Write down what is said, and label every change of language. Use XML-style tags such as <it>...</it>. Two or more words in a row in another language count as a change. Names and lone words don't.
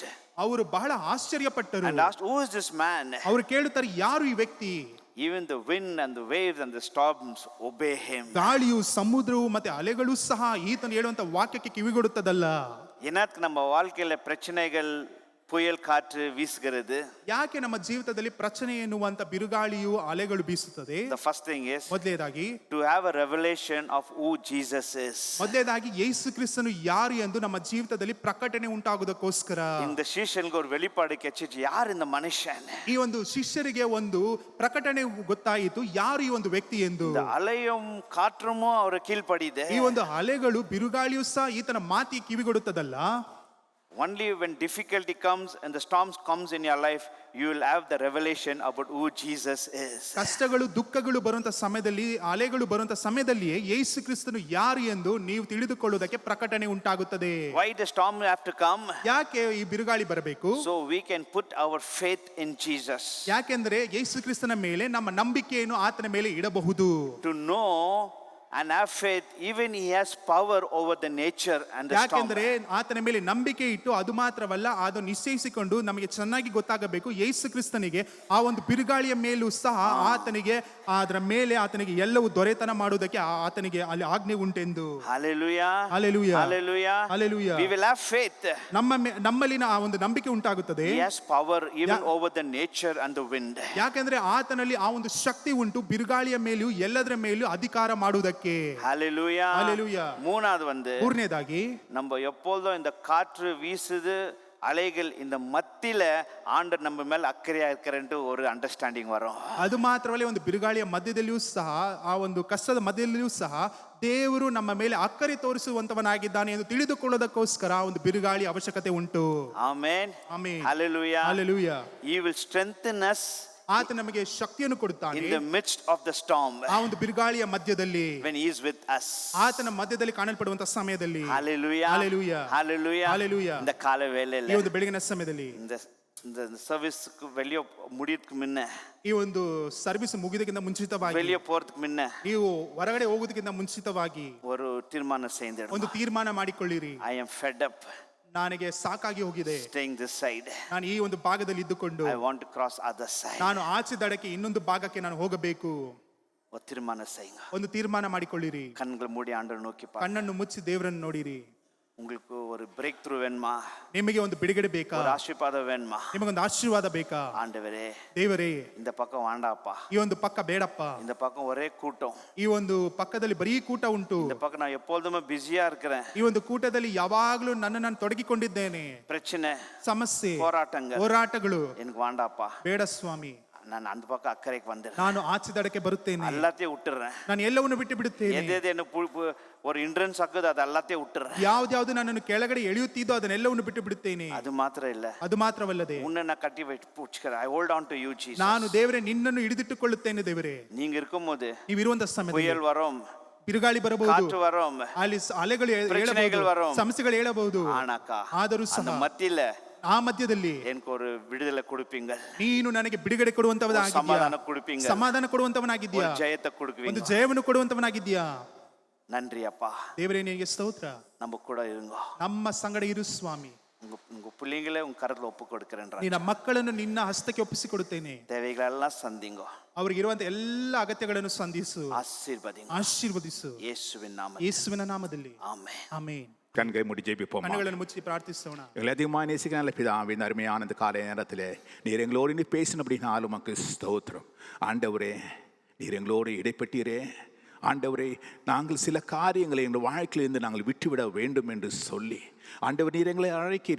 <kn>ಅವರು ಬಹಳ ಆಶ್ಚರ್ಯಪಟ್ಟರು.</kn> <en>and asked, who is this man?</en> <kn>ಅವರು ಕೇಳುತ್ತಾರೆ, ಯಾರು ಈ ವ್ಯಕ್ತಿ?</kn> <en>Even the wind and the waves and the storms obey him.</en> <kn>ಗಾಳಿಯು, ಸಮುದ್ರವು ಮತ್ತೆ ಅಲೆಗಳು ಸಹ ಈತನು ಹೇಳುವಂತ ವಾಕ್ಯಕ್ಕೆ ಕಿವಿಗೊಡುತ್ತದಲ್ಲ.</kn> <ta>என்னத்துக்கு நம்ம வாழ்க்கையில பிரச்சனைகள், புயல் காற்று வீசுகிறது?</ta> <kn>ಯಾಕೆ ನಮ್ಮ ಜೀವಿತದಲ್ಲಿ ಪ್ರಚನೆ ಎನ್ನುವಂತ ಬಿರುಗಾಳಿಯು, ಅಲೆಗಳು ಬೀಸುತ್ತದೆ?</kn> <en>The first thing is</en> <kn>ಮೊದಲೇದಾಗಿ</kn> <en>to have a revelation of who Jesus is.</en> <kn>ಮೊದಲೇದಾಗಿ ಯೇಸು ಕ್ರಿಸ್ತನು ಯಾರು ಎಂದು ನಮ್ಮ ಜೀವಿತದಲ್ಲಿ ಪ್ರಕಟಣೆ ಉಂಟಾಗುವುದಕ್ಕೋಸ್ಕರ</kn> <ta>இந்த சீஷனுக்கு ஒரு வெளிப்பாடு கிடைச்சிச்சு, யார் இந்த மனுஷன்?</ta> <kn>ಈ ಒಂದು ಶಿಷ್ಯರಿಗೆ ಒಂದು ಪ್ರಕಟಣೆ ಗೊತ್ತಾಯಿತು, ಯಾರು ಈ ಒಂದು ವ್ಯಕ್ತಿ ಎಂದು.</kn> <ta>இந்த அலையும் காற்றும் ಅವರ ಕೀழ்ಪಡಿದೆ.</ta> <kn>ಈ ಒಂದು ಅಲೆಗಳು, ಬಿರುಗಾಳಿಯು ಸಹ ಈತನ ಮಾತಿಗೆ ಕಿವಿಗೊಡುತ್ತದಲ್ಲ.</kn> <en>Only when difficulty comes and the storms comes in your life, you will have the revelation about who Jesus is.</en> <kn>ಕಷ್ಟಗಳು, ದುಃಖಗಳು ಬರುವಂತ ಸಮಯದಲ್ಲಿ, ಅಲೆಗಳು ಬರುವಂತ ಸಮಯದಲ್ಲಿಯೇ ಯೇಸು ಕ್ರಿಸ್ತನು ಯಾರು ಎಂದು ನೀವು ತಿಳಿದುಕೊಳ್ಳುವುದಕ್ಕೆ ಪ್ರಕಟಣೆ ಉಂಟಾಗುತ್ತದೆ.</kn> <en>Why the storm have to come?</en> <kn>ಯಾಕೆ ಈ ಬಿರುಗಾಳಿ ಬರಬೇಕು?</kn> <en>So we can put our faith in Jesus.</en> <kn>ಯಾಕೆಂದ್ರೆ ಯೇಸು ಕ್ರಿಸ್ತನ ಮೇಲೆ ನಮ್ಮ ನಂಬಿಕೆಯನ್ನು ಆತನ ಮೇಲೆ ಇಡಬಹುದು.</kn> <en>To know and have faith, even he has power over the nature and the storm.</en> <kn>ಯಾಕೆಂದ್ರೆ ಆತನ ಮೇಲೆ ನಂಬಿಕೆ ಇಟ್ಟು ಅದು ಮಾತ್ರವಲ್ಲ ಅದು ನಿಶ್ಚಯಿಸಿಕೊಂಡು ನಮಗೆ ಚೆನ್ನಾಗಿ ಗೊತ್ತಾಗಬೇಕು ಯೇಸು ಕ್ರಿಸ್ತನಿಗೆ ಆ ಒಂದು ಬಿರುಗಾಳಿಯ ಮೇಲೂ ಸಹ ಆತನಿಗೆ ಅದರ ಮೇಲೆ ಆತನಿಗೆ ಎಲ್ಲವೂ ದೊರೆತನ ಮಾಡುವುದಕ್ಕೆ ಆತನಿಗೆ ಅಲ್ಲಿ ಆಜ್ಞೆ ಉಂಟೆಂದು.</kn> <en>Hallelujah. Hallelujah. Hallelujah. Hallelujah. We will have faith.</en> <kn>ನಮ್ಮಲ್ಲಿನ ಆ ಒಂದು ನಂಬಿಕೆ ಉಂಟಾಗುತ್ತದೆ.</kn> <en>He has power even over the nature and the wind.</en> <kn>ಯಾಕೆಂದ್ರೆ ಆತನಲ್ಲಿ ಆ ಒಂದು ಶಕ್ತಿ ಉಂಟು ಬಿರುಗಾಳಿಯ ಮೇಲೂ ಎಲ್ಲದರ ಮೇಲೂ ಅಧಿಕಾರ ಮಾಡುವುದಕ್ಕೆ.</kn> <en>Hallelujah. Hallelujah.</en> <ta>மூணாவது</ta> <kn>ಮೂರನೇದಾಗಿ</kn> <ta>நம்ம எப்பொழுதும் இந்த காற்று வீசுது அலைகள் இந்த மத்தியில ஆண்டவர் நம்ம மேல அக்கறையா இருக்கிறன்ட்டு ஒரு அண்டர்ஸ்டாண்டிங் வரும்.</ta> <kn>ಅದು ಮಾತ್ರವಲ್ಲ ಒಂದು ಬಿರುಗಾಳಿಯ ಮಧ್ಯದಲ್ಲಿಯೂ ಸಹ ಆ ಒಂದು ಕಷ್ಟದ ಮಧ್ಯದಲ್ಲಿಯೂ ಸಹ ದೇವರು ನಮ್ಮ ಮೇಲೆ ಅಕ್ಕರೆ ತೋರಿಸುವಂತವನಾಗಿದ್ದಾನೆ ಎಂದು ತಿಳಿದುಕೊಳ್ಳೋದಕ್ಕೋಸ್ಕರ ಒಂದು ಬಿರುಗಾಳಿ ಅವಶ್ಯಕತೆ ಉಂಟು.</kn> <en>Amen. Amen. Hallelujah. Hallelujah. He will strengthen us</en> <kn>ಆತ ನಮಗೆ ಶಕ್ತಿಯನ್ನು ಕೊಡುತ್ತಾನೆ</kn> <en>in the midst of the storm</en> <kn>ಆ ಒಂದು ಬಿರುಗಾಳಿಯ ಮಧ್ಯದಲ್ಲಿ</kn> <en>when he is with us.</en> <kn>ಆತನ ಮಧ್ಯದಲ್ಲಿ ಕಾಣಲ್ಪಡುವಂತ ಸಮಯದಲ್ಲಿ.</kn> <en>Hallelujah. Hallelujah. Hallelujah. Hallelujah.</en> <ta>இந்த கால</ta> <kn>ಈ</kn> <ta>வேளையில</ta> <kn>ಒಂದು ಬೆಳಗಿನ ಸಮಯದಲ್ಲಿ</kn> <ta>இந்த சர்வீஸ்க்கு வெளிய முடியறதுக்கு முன்ன</ta> <kn>ಈ ಒಂದು ಸರ್ವಿಸ್ ಮುಗಿದಕ್ಕಿಂತ ಮುಂಚಿತವಾಗಿ</kn> <ta>வெளிய போறதுக்கு முன்ன</ta> <kn>ನೀವು ಹೊರಗಡೆ ಹೋಗೋದಕ್ಕಿಂತ ಮುಂಚಿತವಾಗಿ</kn> <ta>ஒரு தீர்மானம் செய்திடணும்.</ta> <kn>ಒಂದು ತೀರ್ಮಾನ ಮಾಡಿಕೊಳ್ಳಿರಿ.</kn> <en>I am fed up</en> <kn>ನನಗೆ ಸಾಕಾಗಿ ಹೋಗಿದೆ,</kn> <en>staying this side.</en> <kn>ನಾನು ಈ ಒಂದು ಭಾಗದಲ್ಲಿ ಇದ್ದುಕೊಂಡು</kn> <en>I want to cross other side.</en> <kn>ನಾನು ಆಚೆ ದಡಕ್ಕೆ ಇನ್ನೊಂದು ಭಾಗಕ್ಕೆ ನಾನು ಹೋಗಬೇಕು.</kn> <ta>ஒரு தீர்மானம் செய்யுங்க.</ta> <kn>ಒಂದು ತೀರ್ಮಾನ ಮಾಡಿಕೊಳ್ಳಿರಿ.</kn> <ta>கண்களை மூடி ஆண்டவரை நோக்கி பாருங்க.</ta> <kn>ಕಣ್ಣನ್ನು ಮುಚ್ಚಿ ದೇವರನ್ನು ನೋಡಿರಿ.</kn> <ta>உங்களுக்கு ஒரு</ta> <en>break through</en> <ta>வேணுமா?</ta> <kn>ನಿಮಗೆ ಒಂದು ಬಿಡುಗಡೆ ಬೇಕಾ?</kn> <ta>ஒரு ஆசீர்வாதம் வேணுமா?</ta> <kn>ನಿಮಗೊಂದು ಆಶೀರ್ವಾದ ಬೇಕಾ?</kn> <ta>ஆண்டவரே</ta> <kn>ದೇವರೇ</kn> <ta>இந்த பக்கம் வேண்டாப்பா,</ta> <kn>ಈ ಒಂದು ಪಕ್ಕ ಬೇಡಪ್ಪ,</kn> <ta>இந்த பக்கம் ஒரே கூட்டம்,</ta> <kn>ಈ ಒಂದು ಪಕ್ಕದಲ್ಲಿ ಬರೀ ಕೂಟ ಉಂಟು,</kn> <ta>இந்த பக்கம் நான் எப்பொழுதுமே பிஸியா இருக்கிறேன்,</ta> <kn>ಈ ಒಂದು ಕೂಟದಲ್ಲಿ ಯಾವಾಗಲೂ ನಾನು ತೊಡಗಿಕೊಂಡಿದ್ದೇನೆ,</kn> <ta>பிரச்சனை</ta> <kn>ಸಮಸ್ಯೆ</kn> <ta>போராட்டங்கள்</ta> <kn>ಹೋರಾಟಗಳು</kn> <ta>எனக்கு வேண்டாப்பா,</ta> <kn>ಬೇಡ ಸ್ವಾಮಿ,</kn> <ta>நான் அந்த பக்கம் அக்கறைக்கு வந்துடுறேன்,</ta> <kn>ನಾನು ಆಚೆ ದಡಕ್ಕೆ ಬರುತ್ತೇನೆ,</kn> <ta>எல்லாத்தையும் விட்டுறேன்,</ta> <kn>ನಾನು ಎಲ್ಲವನ್ನು ಬಿಟ್ಟು ಬಿಡುತ್ತೇನೆ,</kn> <ta>எது என்ன ஒரு இன்ட்ரன்ஸ் ஆகுது அது எல்லாத்தையும் விட்டுறேன்,</ta> <kn>ಯಾವ್ದು ನನ್ನನ್ನು ಕೆಳಗಡೆ ಎಳೆಯುತ್ತಿದ್ದೋ ಅದನ್ನೆಲ್ಲವನ್ನು ಬಿಟ್ಟು ಬಿಡುತ್ತೇನೆ.</kn> <ta>அது மாத்திரம் இல்ல,</ta> <kn>ಅದು ಮಾತ್ರವಲ್ಲದೆ</kn> <ta>உன்னை நான் கட்டி பிடிச்சுக்கிறேன்.</ta> <en>I hold on to you Jesus.</en> <kn>ನಾನು ದೇವರೇ ನಿನ್ನನ್ನು ಹಿಡಿದಿಟ್ಟುಕೊಳ್ಳುತ್ತೇನೆ. ದೇವರೇ</kn> <ta>நீங்க இருக்கும்போது</ta> <kn>ನೀವಿರುವಂತ ಸಮಯದಲ್ಲಿ</kn> <ta>புயல் வரும்,</ta> <kn>ಬಿರುಗಾಳಿ ಬರಬಹುದು,</kn> <ta>காற்று வரும்,</ta> <kn>ಅಲ್ಲಿ ಅಲೆಗಳು</kn> <ta>பிரச்சனைகள் வரும்,</ta> <kn>ಸಮಸ್ಯೆಗಳು ಏಳಬಹುದು.</kn> <ta>ஆனாக்கா</ta> <kn>ಆದರೂ</kn> <ta>அந்த</ta> <kn>ಸಹ</kn> <ta>மத்தியில</ta> <kn>ಆ ಮಧ್ಯದಲ್ಲಿ</kn> <ta>எனக்கு ஒரு விடுதலை கொடுப்பீங்க,</ta> <kn>ನೀನು ನನಗೆ ಬಿಡುಗಡೆ ಕೊಡುವಂತವನಾಗಿದ್ದೀಯಾ,</kn> <ta>சமாதானம் கொடுப்பீங்க,</ta> <kn>ಸಮಾಧಾನ ಕೊಡುವಂತವನಾಗಿದ್ದೀಯಾ,</kn> <ta>ஜெயத்தை</ta> <kn>ಒಂದು</kn> <ta>கொடுக்குவீங்க.</ta> <kn>ಜಯವನ್ನು ಕೊಡುವಂತವನಾಗಿದ್ದೀಯಾ.</kn> <ta>நன்றி அப்பா,</ta> <kn>ದೇವರೇ ನಿನಗೆ ಸ್ತೋತ್ರ.</kn> <ta>நம்ம கூட இருங்க,</ta> <kn>ನಮ್ಮ ಸಂಗಡ ಇರು ಸ್ವಾಮಿ.</kn> <ta>உங்க பிள்ளைங்களே உங்க கரத்துல ஒப்பு கொடுக்கிறேன்.</ta> <kn>ನಿನ್ನ ಮಕ್ಕಳನ್ನು ನಿನ್ನ ಹಸ್ತಕ್ಕೆ ಒಪ್ಪಿಸಿಕೊಡುತ್ತೇನೆ.</kn> <ta>தேவைகளெல்லாம் சந்திங்க,</ta> <kn>ಅವರಿಗೆ ಇರುವಂತ ಎಲ್ಲ ಅಗತ್ಯಗಳನ್ನು ಸಂಧಿಸು,</kn> <ta>ஆசீர்வதிங்க,</ta> <kn>ಆಶೀರ್ವದಿಸು.</kn> <ta>இயேசுவின் நாமத்தில்,</ta> <kn>ಯೇಸುವಿನ ನಾಮದಲ್ಲಿ</kn> <ta>ஆமென்.</ta> <kn>ಆಮೆನ್.</kn> <ta>கண்கை முடி ஜெபிப்போம். ಕಣ್ಣುಗಳನ್ನು ಮುಚ್ಚಿ ಪ್ರಾರ್ಥಿಸೋಣ. எங்களை அதிகமாக நேசிக்க நல்ல பிதாவின் அருமையான இந்த காலை நேரத்தில் நீர் எங்களோடு நீ பேசின அப்படின்னாலும் உமக்கு ஸ்தோத்திரம். ஆண்டவரே நீர் எங்களோடு இடைப்பட்டீரே. ஆண்டவரே நாங்கள் சில காரியங்களை எங்கள் வாழ்க்கையிலிருந்து நாங்கள் விட்டுவிட வேண்டும் என்று சொல்லி ஆண்டவர் நீர் எங்களை அழைக்கிறீ.</ta>